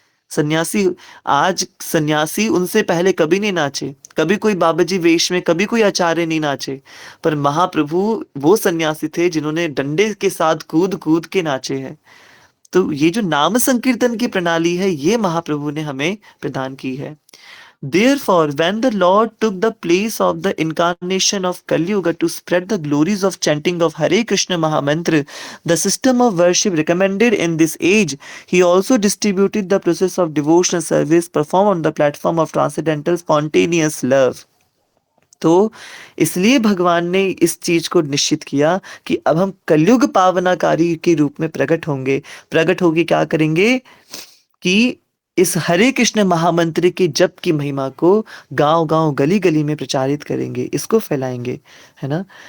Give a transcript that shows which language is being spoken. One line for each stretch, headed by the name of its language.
Hindi: सन्यासी, आज सन्यासी उनसे पहले कभी नहीं नाचे, कभी कोई बाबा जी वेश में, कभी कोई आचार्य नहीं नाचे, पर महाप्रभु वो सन्यासी थे जिन्होंने डंडे के साथ कूद कूद के नाचे हैं। तो ये जो नाम संकीर्तन की प्रणाली है, ये महाप्रभु ने हमें प्रदान की है।
English: Therefore, when the Lord took the place of the incarnation of Kali Yuga to spread the glories of chanting of Hare Krishna Mahamantra, the system of worship recommended in this age, he also distributed the process of devotional service performed on the platform of transcendental spontaneous love.
Hindi: तो इसलिए भगवान ने इस चीज को निश्चित किया कि अब हम कलयुग पावनाकारी के रूप में प्रकट होंगे। प्रकट होके क्या करेंगे कि इस हरे कृष्ण महामंत्र के जप की महिमा को गांव-गांव, गली-गली में प्रचारित करेंगे, इसको फैलाएँगे, है ना?